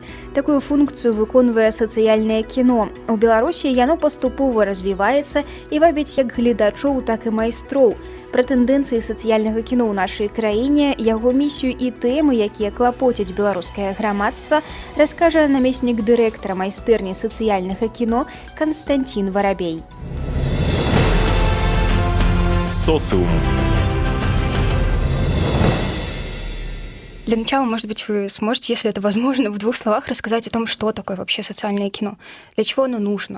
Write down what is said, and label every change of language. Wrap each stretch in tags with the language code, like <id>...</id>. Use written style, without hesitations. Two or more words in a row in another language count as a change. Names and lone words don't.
<be>Такую функцыю выконвае сацыяльнае кіно. У Беларусі яно паступова развіваецца і вабіць як гледачоў, так і майстроў. Пра тэндэнцыі сацыяльнага кіно ў нашай краіне, яго місію і тэмы, якія клапоцяць беларускае грамадства, раскажа намеснік дырэктара майстэрні сацыяльнага кіно Константин Воробей.</be> <ru>Социум. Для начала, может быть, вы сможете, если это возможно, в 2 словах рассказать о том, что такое вообще социальное кино, для чего оно нужно?</ru>